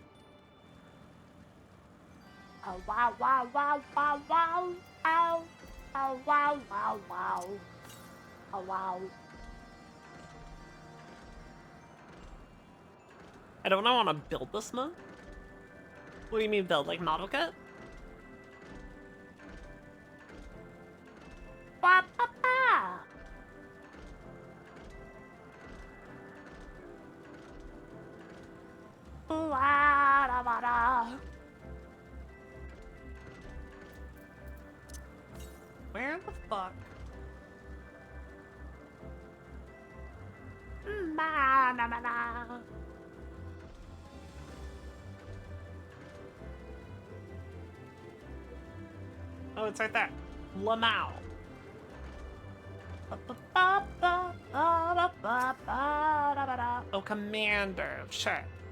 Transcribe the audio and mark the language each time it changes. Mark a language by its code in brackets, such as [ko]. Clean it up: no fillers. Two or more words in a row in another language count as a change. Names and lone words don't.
[en] Oh, wow, wow, wow, wow, wow. Ow. Oh, wow, wow, wow. Oh, wow. I don't want to build this month. What do you mean build? Like model kit? Ba, ba, ba. La, da, ba, da. Where the fuck? Ma, na, na, na. Oh, it's right there. Lamau. Oh, Commander. Sure.